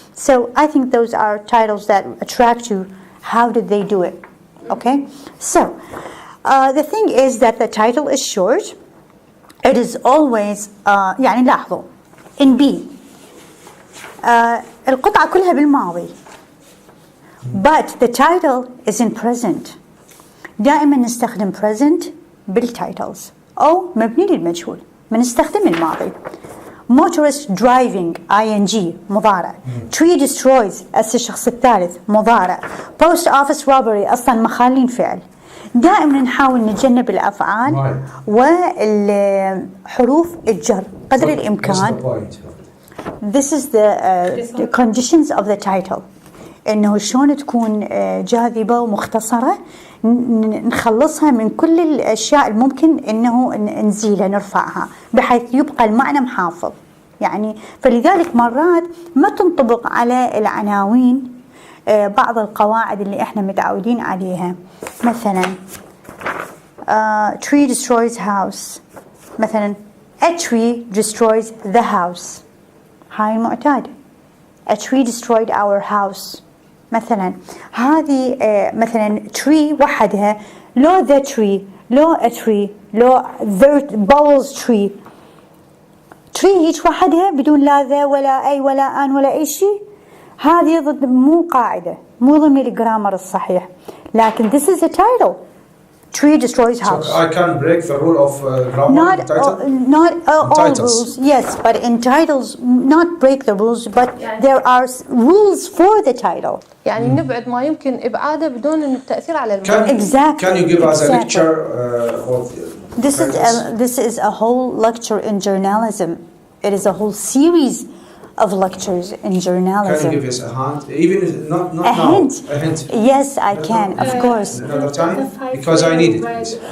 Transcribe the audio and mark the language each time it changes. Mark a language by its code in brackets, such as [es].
[en] So I think those are titles that attract you. How did they do it? Okay? So, the thing is that the title is short. It is always [ar] يعني لاحظوا [en] in B [ar] القطعة كلها بالماضي, [en] but the title is in present. [ar] دائما نستخدم present بالtitles أو مبني للمجهول بنستخدم الماضي. [en] motorist driving ing مضارع. tree destroys [ar] الشخص الثالث مضارع. [en] post office robbery [ar] أصلا مخالين فعل. دائما نحاول نتجنب الأفعال والحروف الجر قدر الإمكان. [en] This is the conditions of the title. [ar] إنه شلون تكون جاذبة ومختصرة, نخلصها من كل الأشياء الممكن إنه نزيلها نرفعها بحيث يبقى المعنى محافظ. يعني فلذلك مرات ما تنطبق على العناوين بعض القواعد اللي احنا متعودين عليها. [en] مثلا tree destroys house, مثلا a tree destroys the house, [ar] هاي المعتاد. [en] a tree destroyed our house. [ar] مثلا هذه مثلا [en] tree وحدها, لو the tree, لو a tree, لو the bowls tree. [ar] tree هيك وحدها بدون لا ذا ولا أي ولا أن ولا أي شيء, هذه ضد مو قاعدة, مو ضمن الجرامر الصحيح. لكن [en] this is a title. Tree destroys house. So I can break the rule of grammar in title? Not all rules, yes, but in titles, not break the rules, but there are rules for the title. [ar] يعني نبعد ما يمكن إبعاده بدون التأثير على المعنى. [en] Exactly. Can you give us a lecture of this is a whole lecture in journalism. It is a whole series of lectures in journalism. Can you give us a hint? Even not a now. Hint? A hint. Yes, I can, of course. Another time? Because I need it. Please.